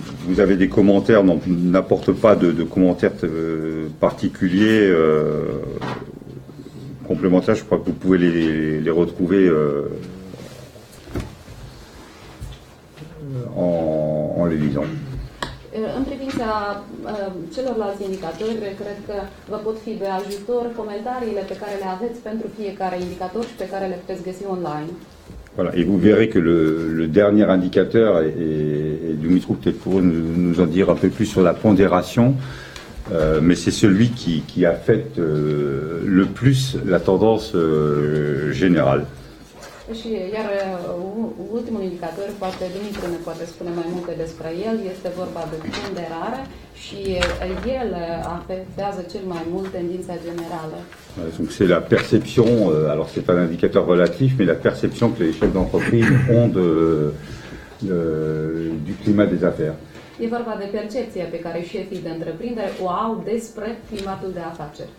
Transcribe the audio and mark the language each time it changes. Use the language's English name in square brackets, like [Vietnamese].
[French] Vous avez des commentaires, n'apportent pas de commentaires particuliers complémentaires. Je crois que vous pouvez les retrouver en les lisant. [Romanian] În privința celorlalți indicatori, cred că vă pot fi de ajutor comentariile pe care le aveți pentru fiecare indicator și pe care le puteți găsi online. [French] Voilà, et vous verrez que le dernier indicateur, et Dumitru peut-être pourrait nous en dire un peu plus sur la pondération, mais c'est celui qui affecte le plus la tendance générale. [Romanian] Și iar ultimul indicator, poate Dumitru ne poate spune mai multe despre el, este vorba de ponderare și el afectează cel mai mult tendința generală. [French] Donc c'est la perception, alors c'est un indicateur relatif, mais la perception que les chefs d'entreprise ont du climat des affaires. [Romanian] E vorba de percepția pe care șefii de întreprindere o au despre climatul de afaceri.